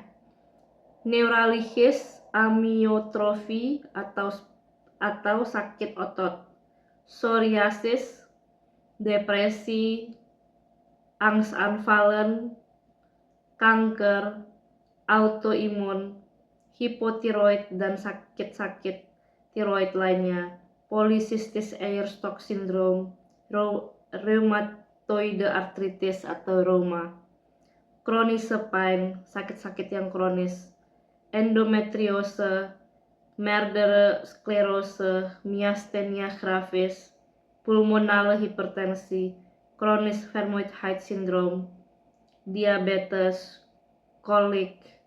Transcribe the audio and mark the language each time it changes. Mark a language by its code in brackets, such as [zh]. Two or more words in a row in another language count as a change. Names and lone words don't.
[id] Neuralgias amyotrofi atau sakit otot, psoriasis, depresi, angstaanvallen, kanker, autoimun, hipotiroid, dan sakit-sakit tiroid lainnya, polycystic Ayerstock syndrome, [en] rheumatoid arthritis [id] atau rheuma, [en] chronic pain, [id] sakit-sakit yang kronis, endometriose, [nl] multiple sclerose, [id] myasthenia gravis, pulmonale hipertensi, [en] chronic rheumatoid syndrome, [id] diabetes, kolik,